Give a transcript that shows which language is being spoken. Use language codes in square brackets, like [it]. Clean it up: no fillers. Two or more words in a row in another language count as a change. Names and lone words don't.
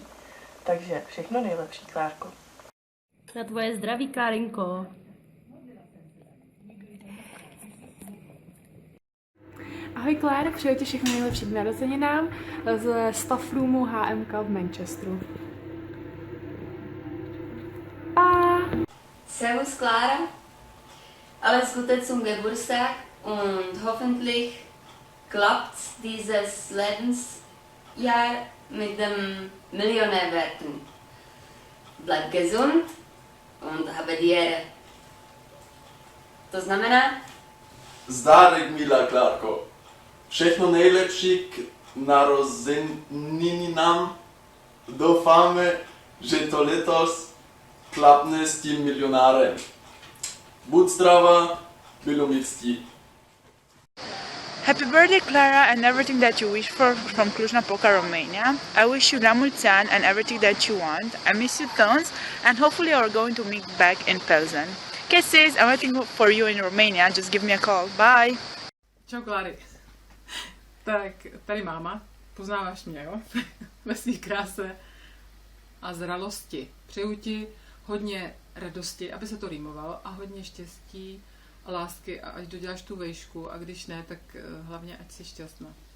[cs] Takže všechno nejlepší, Klárko. Na tvoje zdraví, Klárinko. Ahoj Claire, přeju ti všechno nejlepší k narozeninám z [en] staff roomu [cs] HMK v Manchesteru. Pa! [de] Servus Clara, alles Gute zum Geburtstag und hoffentlich klappt dieses Lebensjahr mit dem Millionär werden. Bleib gesund Und habe dir. [cs] To znamená? Zdárek, milá Klárko. Všechno nejlepší k narozeninám. Doufáme, že to letos klapne s tím milionárem. Buď zdravá, bylo mi ctí. [en] Happy birthday, Clara, and everything that you wish for from Cluj-Napoca, Romania. I wish you [ro] la mulți ani [en] and everything that you want. I miss you tons, and hopefully you're going to meet back in Pilsen. Kisses, I'm waiting for you in Romania. Just give me a call. Bye. [cs] Čau, Kláry. Tak, tady máma. Poznáváš mě, jo? Ve své kráse a zralosti. Přeju ti hodně radosti, aby se to rýmovalo, a hodně štěstí a lásky, a ať doděláš tu vejšku, a když ne, tak hlavně ať jsi šťastná.